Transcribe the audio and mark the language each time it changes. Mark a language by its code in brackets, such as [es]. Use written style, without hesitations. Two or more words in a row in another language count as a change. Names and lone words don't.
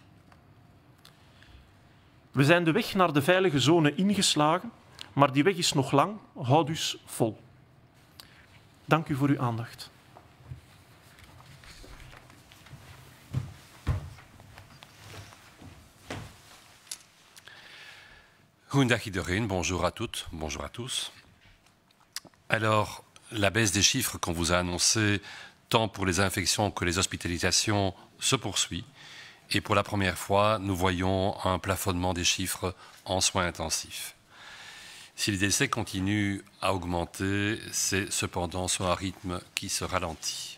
[nl] We zijn de weg naar de veilige zone ingeslagen, maar die weg is nog lang, houd dus vol. Dank u voor uw aandacht. Goedendag iedereen, [fr] bonjour à toutes, bonjour à tous. Alors, la baisse des chiffres qu'on vous a annoncés, tant pour les infections que les hospitalisations, se poursuit. Et pour la première fois, nous voyons un plafonnement des chiffres en soins intensifs. Si les décès continuent à augmenter, c'est cependant sur un rythme qui se ralentit.